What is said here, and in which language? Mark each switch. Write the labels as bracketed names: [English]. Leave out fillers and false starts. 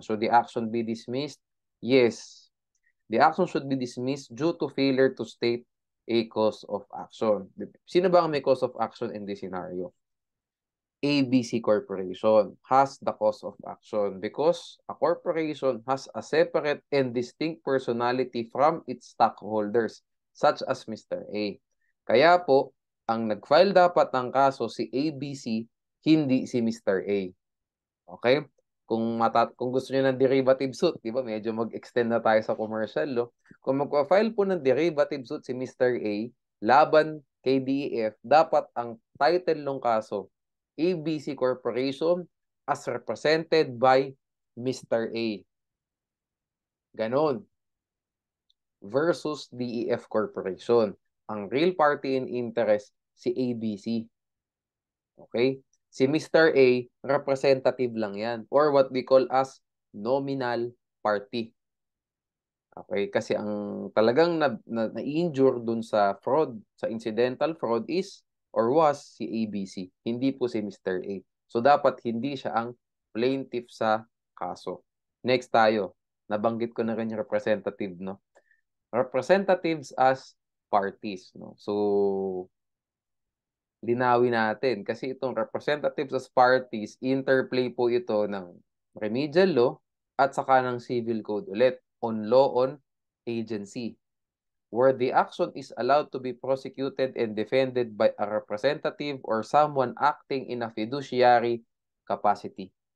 [English] So the action be dismissed? Yes. The action should be dismissed due to failure to state a cause of action. [Filipino] Sino ba ang may [English] cause of action in this scenario? ABC Corporation has the cause of action because a corporation has a separate and distinct personality from its stockholders, such as Mr. A. [Filipino] Kaya po, ang nag-file dapat ng kaso si ABC, hindi si Mr. A. Okay? Kung gusto niyo ng derivative suit, di ba? Medyo mag-extend na tayo sa commercial, no? Kung magpa-file po ng derivative suit si Mr. A, laban kay DEF, dapat ang title ng kaso, ABC Corporation as represented by Mr. A. Ganon. Versus DEF Corporation. Ang real party in interest, si ABC. Okay? Si Mr. A, representative lang yan. [English] Or what we call as nominal party. [Filipino] Okay? Kasi ang talagang na-injure dun sa fraud, sa incidental fraud is or was si ABC. Hindi po si Mr. A. So, dapat hindi siya ang plaintiff sa kaso. Next tayo. Nabanggit ko na rin yung representative, no? [English] Representatives as parties, no? [Filipino] So, linawin natin. Kasi itong representatives as parties, interplay po ito ng remedial law at saka ng civil code ulit [English] on law on agency, where the action is allowed to be prosecuted and defended by a representative or someone acting in a fiduciary capacity.